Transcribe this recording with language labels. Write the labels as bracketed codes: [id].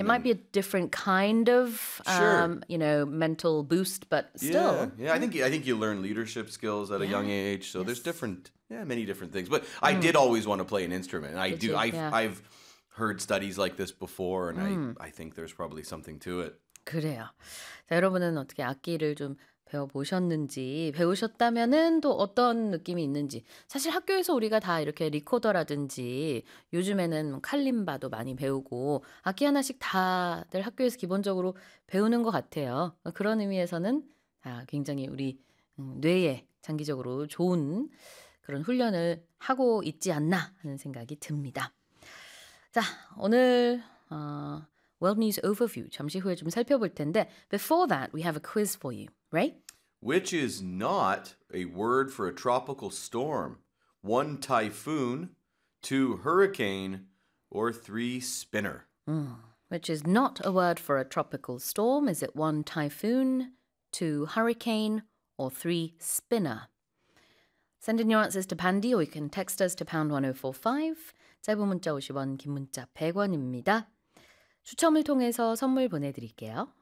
[en] It might be a different kind of, you know, mental boost, but still. Yeah, yeah. I think you learn leadership skills at a young age, so there's different, many different things. But I did always want to play an instrument. I've heard studies like this before, and I think there's probably something to it. [ko] 그래요. 자, 여러분은 어떻게 악기를 좀 배워보셨는지, 배우셨다면은 또 어떤 느낌이 있는지. 사실 학교에서 우리가 다 이렇게 리코더라든지 요즘에는 칼림바도 많이 배우고 악기 하나씩 다들 학교에서 기본적으로 배우는 것 같아요. 그런 의미에서는 굉장히 우리 뇌에 장기적으로 좋은 그런 훈련을 하고 있지 않나 하는 생각이 듭니다. 자, 오늘... [en] World News Overview, [ko] 잠시 후에 좀 살펴볼 텐데 [en] Before that, we have a quiz for you, right? Which is not a word for a tropical storm? One, typhoon, two, hurricane, or three, spinner? Which is not a word for a tropical storm? Is it one, typhoon, two, hurricane, or three, spinner? Send in your answers to Pandy or you can text us to #1045. [ko] 짧은 문자 50원, 긴 문자 100원입니다. 추첨을 통해서 선물 보내드릴게요.